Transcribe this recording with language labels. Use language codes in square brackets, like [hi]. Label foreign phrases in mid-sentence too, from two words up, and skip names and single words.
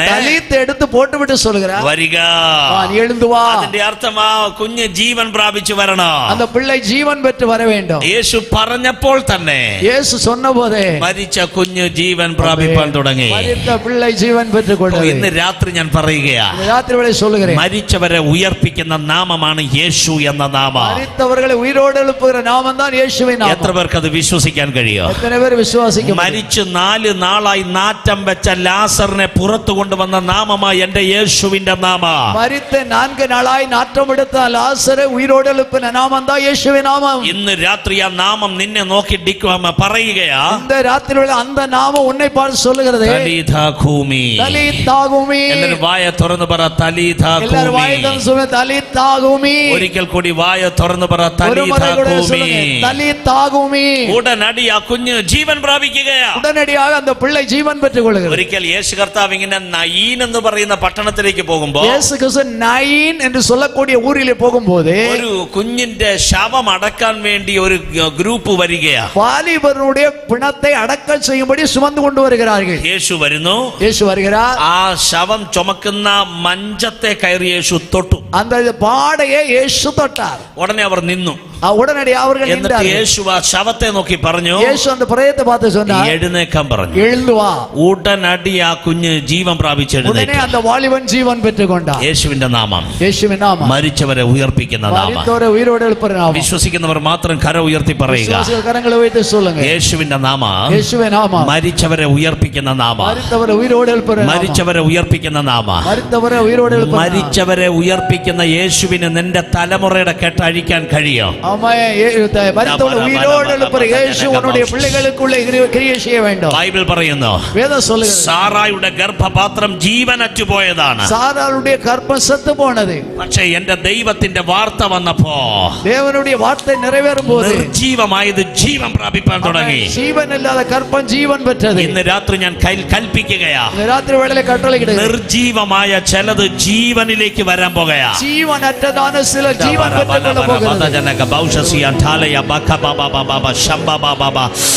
[ta] தலீத் எடுத்து போட்டுவிட்டு சொல்லுகிறார், [ml] വരിക. [ta] நீ எழுந்து வா. [ml] അതിന്റെ അർത്ഥം ആ കുഞ്ഞ് ജീവൻ പ്രാപിച്ചു വരണം. [ta] அந்த பிள்ளை ஜீவன் பெற்று வர வேண்டும். [ml] യേശു പറഞ്ഞപ്പോൾ തന്നെ [ta] യേശു சொன்னபோதே [ml] മരിച്ച കുഞ്ഞ് ജീവൻ പ്രാപിപ്പാൻ തുടങ്ങി. [ta] மரித்த பிள்ளை ஜீவன் பெற்றுக் கொண்டது. [ml] ഇന്ന് രാത്രി ഞാൻ പറയുകയാ, [ta] ராத்திரி வேளை சொல்லுகிறேன், [ml] മരിച്ചവരെ ഉയർപ്പിക്കുന്ന നാമമാണ് യേശു എന്ന നാമം. [ta] மரித்தவர்களை உயிரோடு எழுப்புகிற நாமம் தான் இயேசுவின் நாமம். [ml] എത്ര പേർക്ക് അത് വിശ്വസിക്കാൻ കഴിയോ? [ta] எத்தனை பேர் விசுவாசிக்க? [ml] മരിച്ചു 4 നാളായി നാറ്റം വെച്ച ലാസറിനെ പുറത്തു കൊണ്ടുവന്ന നാമമാണ് എന്റെ യേശുവിന്റെ നാമം. [ta] மரித்த 4 நாளாய் நாற்றம் எடுத்த லாசரை உயிரோடு எழுப்பின நாமம் தான் இயேசுவின் நாமம். [ml] ഇന്ന് രാത്രി ആ നാമം നിന്നെ നോക്കി പറയുകയാ, [ta] இந்த ராத்திரி வேளை அந்த நாமம் உன்னை பார்த்து சொல்லுகிறது, [arc] തലീതാ കൂമി. தலீத் தகுமி. [ml] എല്ലാവരും വായ തുറന്ന് പറ, തലീതാ [ta] எல்லாரும் [ml] കൂമി. [ta] வாயை திறந்து சொல்லுங்க, [arc] தலீத் தகுமி. [ml] ഒരിക്കൽ കൂടി വായ തുറന്ന് പറ, [ta] ஒரு [ml] തലീതാ [ta] முறை கூட [ml] കൂമി. [ta] சொல்லுங்க, [arc] தலீத் தகுமி. [ml] ഉടനടി ആ കുഞ്ഞ് ജീവൻ പ്രാപിക്കുകയാ. [ta] உடனடியாக அந்த பிள்ளை ஜீவன் பெற்றுக் கொள்கிறது. [ml] ഒരിക്കൽ യേശു കർത്താവ് ഇങ്ങനെ നയീൻ എന്ന് പറയുന്ന പട്ടണത്തിലേക്ക് പോകുമ്പോ, [ta] இயேசு கிறிஸ்து நயீன் என்று சொல்லக்கூடிய ஊரிலே போகும்போது [ml] ഒരു കുഞ്ഞിന്റെ ശവം അടക്കാൻ വേണ്ടി ഒരു ഗ്രൂപ്പ് വരികയാ. [ta] வாலிபருடைய பிணத்தை அடக்கம் செய்யும்படி சுமந்து கொண்டு வருகிறார்கள். [ml] യേശു വരുന്നു. [ta] இயேசு வருகிறார். [ml] ആ ശവം ചുമക്കുന്ന മഞ്ചത്തെ കയറി യേശു തൊട്ടു. [ta] அந்த பாடையை இயேசு தொட்டார். [ml] ഉടനെ അവർ നിന്നു. [ta] உடனடியாக அவர்கள் [ml] എന്നിട്ട് [ta] நின்றார்கள். [ml] യേശു ആ ശവത്തെ നോക്കി പറഞ്ഞു, [ta] இயேசு அந்த பிரேதத்தை பார்த்து சொன்னார், [ml] എഴുന്നേക്കാൻ പറഞ്ഞു. [ta] எழுந்து வா. [ml] ഉടനടി ആ കുഞ്ഞ് ജീവൻ പ്രാപിച്ച് [ta] உடனே [ml] എഴുന്നേറ്റു. [ta] அந்த வாலிபன் ஜீவன் பெற்றுக் கொண்டார். [ml] യേശുവിന്റെ നാമം, [ta] இயேசுவின் நாமம், [ml] മരിച്ചവരെ ഉയർപ്പിക്കുന്ന നാമം. [ta] மரித்தோரை உயிரோடு எழுப்புகிற நாமம். [ml] വിശ്വസിക്കുന്നവർ മാത്രം കര ഉയർത്തി പറയുക, [ta] விசுவாசிகள் கரங்களை வைத்து சொல்லுங்க, [ml] യേശുവിന്റെ നാമം, [ta] இயேசுவின் நாமம், [ml] മരിച്ചവരെ ഉയർപ്പിക്കുന്ന നാമം. [ta] மரித்தவரை உயிரோடு எழுப்புகிற நாமம். [ml] മരിച്ചവരെ ഉയർപ്പിക്കുന്ന നാമം. [ta] மரித்தவரை உயிரோடு எழுப்புகிற நாமம். [ml] മരിച്ചവരെ ഉയർപ്പിക്കുന്ന യേശുവിന് നിന്റെ തലമുറയുടെ കെട്ടഴിക്കാൻ കഴിയും. [ta] ஆமென். மரித்தவரை உயிரோடு எழுப்புகிற இயேசு உன்னுடைய பிள்ளைகளுக்குள்ள கிரியை செய்ய வேண்டும். [ml] ബൈബിൾ പറയുന്നു, [ta] வேதம் சொல்லுகிறது, [ml] സാറായുടെ ഗർഭപാത്രം ജീവനറ്റു പോയതാണ്. [ta] சாராளுடைய கர்ப்பம் செத்து போனது. [ml] പക്ഷേ എന്റെ ദൈവത്തിന്റെ വാർത്ത വന്നപ്പോ [ta] தேவனுடைய வார்த்தை நிறைவேறும் போது [ml] നിർജീവമായത് ജീവൻ പ്രാപിപ്പാൻ തുടങ്ങി. [ta] ஜீவன் இல்லாத கர்ப்பம் ஜீவன் பெற்றது. [ml] ഇന്ന് രാത്രി ഞാൻ കൽപ്പിക്കുകയാ, [ta] இந்த ராத்திரி வேளையிலே கட்டளையிடுகிறேன், [ml] നിർജീവമായ ചിലത് ജീവനിലേക്ക് വരാൻ പോകുകയാ. [ta] ஜீவனற்றதான சில ஜீவன் பெற்றுக்கொள்ள போகிறது.